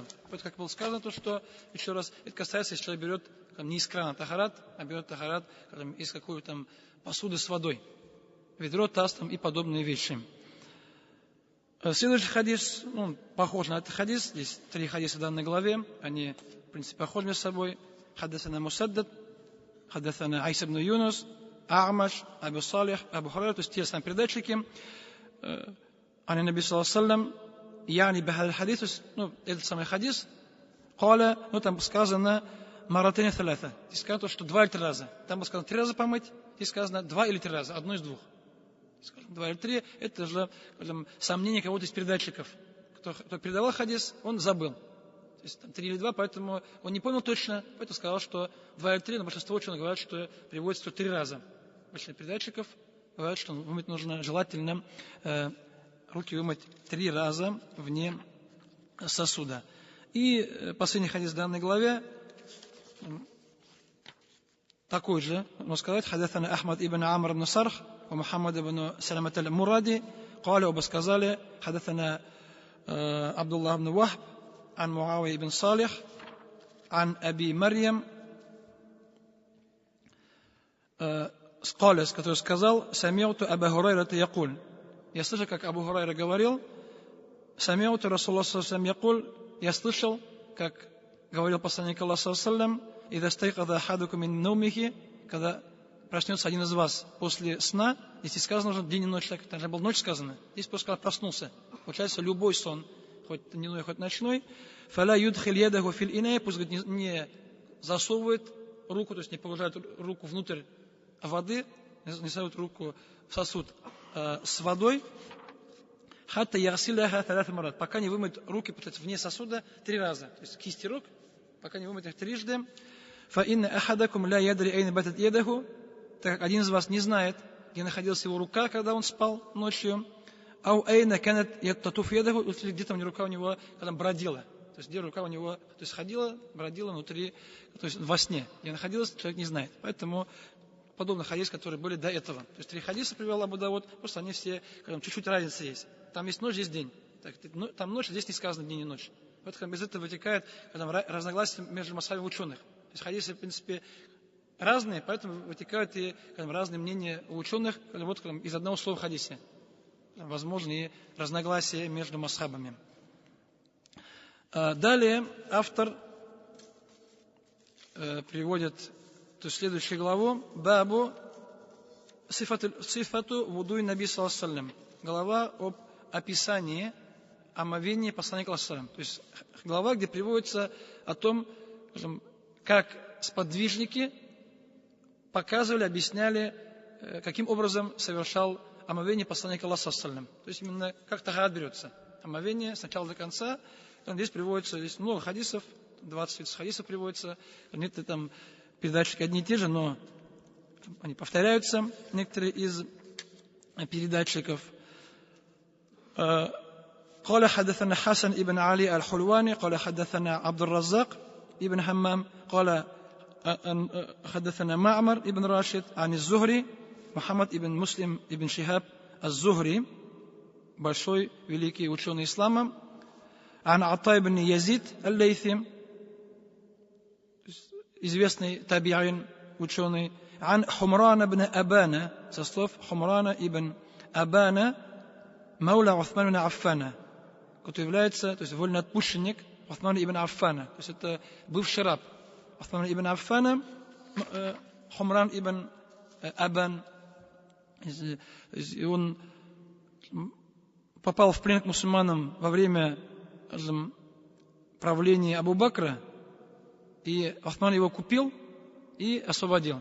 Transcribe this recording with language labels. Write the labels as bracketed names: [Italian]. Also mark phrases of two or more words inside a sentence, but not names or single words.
[Russian] Вот как было сказано, то что, еще раз, это касается, если человек берет не из крана тахарат, а берет тахарат из какой-то там посуды с водой. Ведро, таз и подобные вещи. Следующий хадис, похож на этот хадис. Здесь 3 хадиса в данной главе. Они, в принципе, похожи между собой. [Arabic] حدثنا مسدد، حدثنا عيسى بن يونس، الأعمش، أبو صالح، أبو هريرة, [Russian] то есть те самые передатчики. [Arabic] عن النبي صلى الله عليه وسلم، يعني بهذا الحديث, [Russian] этот самый хадис, каля, там сказано [Arabic] مرتين ثلاثا. [Russian] Здесь сказано, что 2 или 3 раза. Там было сказано 3 раза помыть, здесь сказано 2 или 3 раза, одно из 2. Скажем, 2 или 3, это же, скажем, сомнение кого-то из передатчиков. Кто передавал хадис, он забыл. То есть там 3 или 2, поэтому он не понял точно, поэтому сказал, что 2 или 3, но большинство ученых говорят, что приводится 3 раза. Большинство передатчиков говорят, что вымыть нужно желательно руки вымыть 3 раза вне сосуда. И последний хадис в данной главе такой же, можно сказать, [Arabic] حدثنا أحمد بن عمرو بن السرح, ومحمد بن سلمة المرادي قال وبسكزالي حدثنا عبد الله بن وهب عن معاوية بن صالح عن أبي مريم قال, [Russian] который сказал [Arabic] سمعت أبا هريرة يقول, [Russian] я слышал, как Абу Хурайра говорил, [Arabic] سمعت رسول الله صلى الله عليه وسلم يقول, [Russian] я слышал, как говорил посланник Аллаха [Arabic] صلى الله عليه وسلم, إذا استيقظ أحدكم من نومه, [Russian] когда проснется один из вас после сна, здесь сказано уже день и ночь, так должна была ночь сказано, здесь просто когда проснулся. Получается, любой сон, хоть дневной, хоть ночной, [Arabic] فلا يدخل يده في الإناء, [Russian] пусть не засовывает руку, то есть не погружает руку внутрь воды, не ставит руку в сосуд с водой, [Arabic] حتى يغسلها ثلاث مرات, [Russian] пока не вымоет руки, получается, вне сосуда 3 раза, то есть кисти рук, пока не вымоет их 3. [Arabic] فإن أحدكم لا يدري أين باتت يده, [Russian] так как один из вас не знает, где находилась его рука, когда он спал ночью, [Arabic] أو أين كانت تطوف يده, [Russian] где-то рука у него когда бродила, то есть где рука у него, то есть ходила, бродила внутри, то есть во сне, где находилась, человек не знает. Поэтому подобных хадисов, которые были до этого. То есть 3 хадиса привел Абу Давуд, просто они все, чуть-чуть разница есть. Там есть ночь, здесь день. Там ночь, здесь не сказано день и ночь. Поэтому без этого вытекает разногласия между масхабами ученых. То есть хадисы, в принципе, разные, поэтому вытекают и разные мнения у ученых из одного слова в хадисе. Возможно, и разногласия между масхабами. Далее автор приводит следующую главу, [Arabic] باب صفة وضوء النبي صلى الله عليه وسلم. [Russian] Глава об описании омовения посланника [Arabic] صلى الله عليه وسلم. [Russian] То есть глава, где приводится о том, как сподвижники показывали, объясняли, каким образом совершал омовение посланника Аллаха [Arabic] صلى الله عليه وسلم. [Russian] То есть именно как тахарат берется. Омовение с начала до конца. Здесь приводится, здесь много хадисов, 20 хадисов приводится. Нет, там передатчики одни и те же, но они повторяются, некоторые из передатчиков. [Arabic] قال حدثنا حسن ابن علي الحلواني قال حدثنا عبد الرزاق ابن حمام قال حدثنا معمر ابن راشد عن الزهري محمد ابن مسلم ابن شهاب الزهري [Russian] большой великий ученый ислама [Arabic] عن عطاء بن يزيد الليثي [Russian] известный таби'ин ученый [Arabic] عن حمران بن أبانا [Russian] со слов Хумрана ибн Абана Мауля Уthман ибн Аффана, который является, то есть вольноотпущенник Уthмана ибн Аффана, то есть это бывший раб Уthмана ибн Аффана, Хумран ибн Абан, и он попал в плен к мусульманам во время правления Абу Бакра, и Уthман его купил и освободил.